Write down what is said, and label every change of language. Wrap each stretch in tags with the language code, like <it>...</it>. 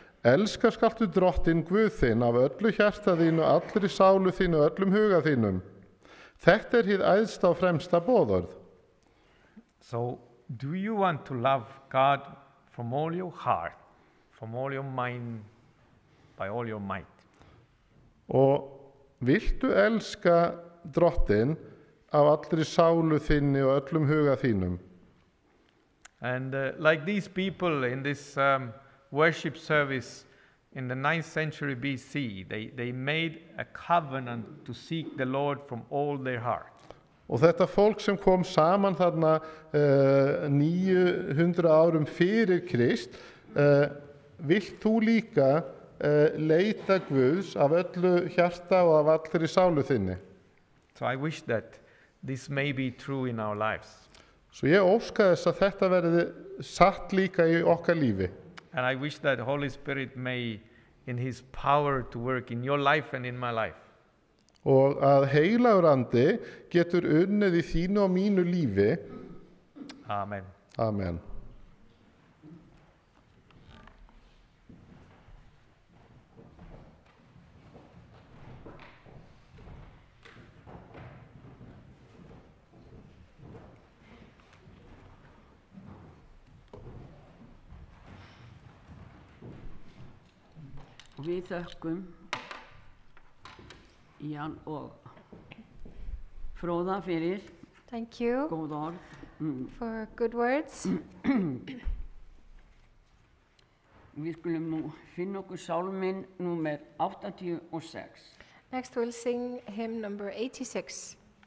<is>Elska skaltu drottinn Guð þinn af öllu hjarta þínu, allri sálu þínu, öllum huga þínum. Þetta hið æðsta og fremsta boðorð.</is> <en>So, do you want to love God from all your heart, from all your mind, by all your might?</en> <is>Og viltu elska drottinn af allri sálu þinni og öllum huga þínum?</is> <en>And like these people in this worship service in the 9th century BC, they made a covenant to seek the Lord from all their heart.</en> <is>Og þetta fólk sem kom saman þarna 900 árum fyrir Krist, vilt þú líka leita Guðs af öllu hjarta og af allri sálu þinni?</is> <en>So I wish that this may be true in our lives.</en> <is>Svo ég óska þess að þetta verði satt líka í okkar lífi.</is> <en>And I wish that Holy Spirit may, in His power to work in your life and in my life.</en> <is>Og að heilagur andi getur unnið í þínu og mínu lífi.</is> <en>Amen.</en> <is>Amen. Og við þökkum Jan og Fróða fyrir</is> <en>Thank you</en> <is>góð orð.</is> <en>for good words.</en> <is>Við skulum nú finna okkur sálminn númer 86.</is> <en>Next we'll sing hymn number 86.</en>